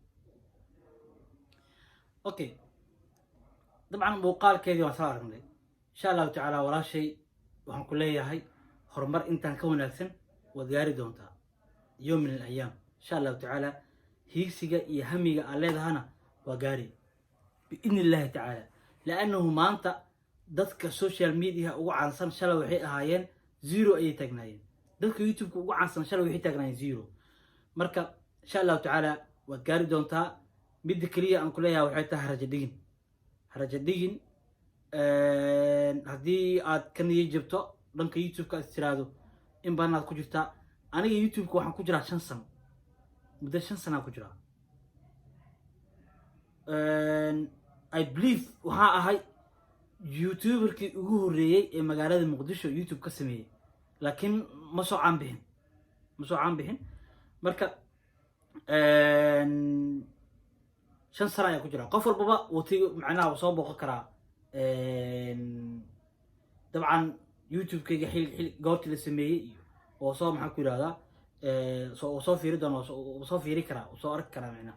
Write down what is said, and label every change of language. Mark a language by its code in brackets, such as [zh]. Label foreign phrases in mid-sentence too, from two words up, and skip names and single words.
[so] okay dabcan muuqaalkeedii waa soo aragnay [ar] إن شاء الله تعالى [so] walaashay waxaan ku leeyahay horumar intaan ka wanaagsan waad gaari doontaa [ar] يوم من الأيام [so] insha Allah taala hiigsiga iyo hamiga aan leedahana waa gaari [ar] باذن الله تعالى لانه [so] maanta dadka [en] social media [so] ugu caansan shalay waxay ahaayeen zero ay taagnaayeen dadka YouTube ugu caansan shalay waxay taagnaayeen zero. marka [ar] إن شاء الله تعالى [so] waad gaari doontaa. mid kaliya aan ku leeyahay waxay tahay haraja dhigin hadii aad ka niyad jabto dhanka YouTube-ka istiraado in baan aad ku jirtaa. aniga YouTube-ka waxaan ku jiraa 5 sano muddo 5 sano ku jiraa. [en] I believe [so] waxa ahay YouTuber-kii ugu horeeyay ee magaalada Muqdisho YouTube ka sameeyay laakiin ma soo caan bixin. marka 5 sano ayaa ku jira. qof walba watiga macnaha soo booqan karaa dabcan YouTube-kayga xil goortii la sameeyay oo soo maxaa ku yiraahdaa soo fiiri doona soo fiiri karaa soo arki karaa macnaha.